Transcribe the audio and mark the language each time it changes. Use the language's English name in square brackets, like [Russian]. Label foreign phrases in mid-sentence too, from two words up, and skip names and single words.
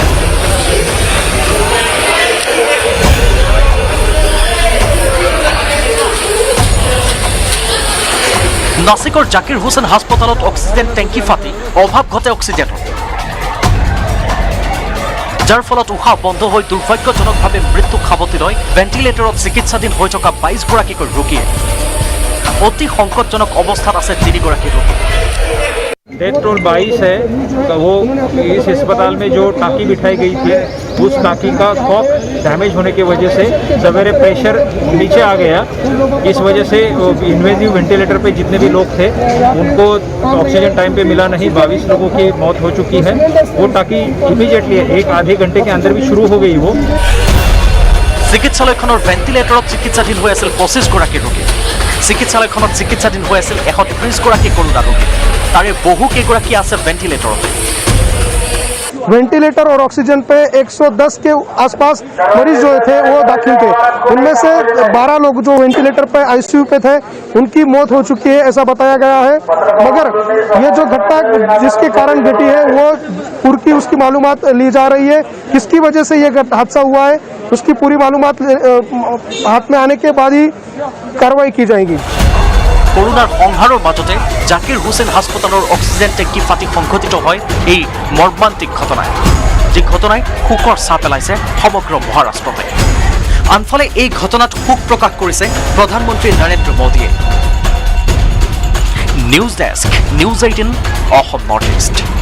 [Assamese] নাছিকৰ জাকিৰ হুছেইন হাস্পতালত [English] oxygen tank [Assamese] ফাটি অভাৱ ঘটে অক্সিজেনৰ যাৰ ফলত উশাহ বন্ধ হৈ দুৰ্ভাগ্যজনকভাৱে মৃত্যু খাবতি লয় ভেন্টিলেটৰত চিকিৎসাধীন হৈ থকা 22 গৰাকীকৈ ৰোগীয়ে অতি সংকটজনক অৱস্থাত আছে 3 গৰাকী ৰোগী [Hindi] डेथ टोल 22 है तो वो इस अस्पताल में जो टाँकी बिठाई गई थी उस टाँकी का [English] cock damage [Hindi] होने की वजह से सवेरे प्रेशर नीचे आ गया इस वजह से [English] invasive ventilator [Hindi] पे जितने भी लोग थे उनको ऑक्सीजन टाइम पे मिला नहीं 22 लोगों की मौत हो चुकी है वो टाँकी इमीडिएटली एक आधे घंटे के अंदर भी शुरू हो गई वो [Assamese] চিকিৎসালয়খনৰ ভেন্টিলেটৰত চিকিৎসাধীন হৈ আছিল 25 গৰাকী ৰোগী চিকিৎসালয়খনত চিকিৎসাধীন হৈ আছিল 130 গৰাকী কৰোনা ৰোগী তাৰে বহু কেইগৰাকী আছে ভেন্টিলেটৰত [Hindi] वेंटिलेटर और ऑक्सीजन पे 110 के आसपास मरीज जो थे वो दाखिल थे उनमें से 12 लोग जो वेंटिलेटर पे आईसीयू पे थे उनकी मौत हो चुकी है ऐसा बताया गया है मगर ये जो घटना जिसके कारण घटी है वो पूरी उसकी मालूमात ली जा रही है किसकी वजह से ये हादसा हुआ है उसकी पूरी मालूमात हाथ में आने के बाद ही कार्रवाई की जाएगी [Assamese] করোনার সংহাৰৰ মাজতে জাকিৰ হুছেইন হাস্পতালৰ [English] oxygen tank [Assamese] ফাটি সংঘটিত হয় এই মৰ্মান্তিক ঘটনাই যি ঘটনাই শোকৰ ছাঁ পেলাইছে সমগ্ৰ মহাৰাষ্ট্ৰতে আনফালে এই ঘটনাত শোক প্ৰকাশ কৰিছে প্ৰধানমন্ত্ৰী নৰেন্দ্ৰ মোদীয়ে [English] news desk [Assamese] নিউজ 18 অসম নৰ্থ ইষ্ট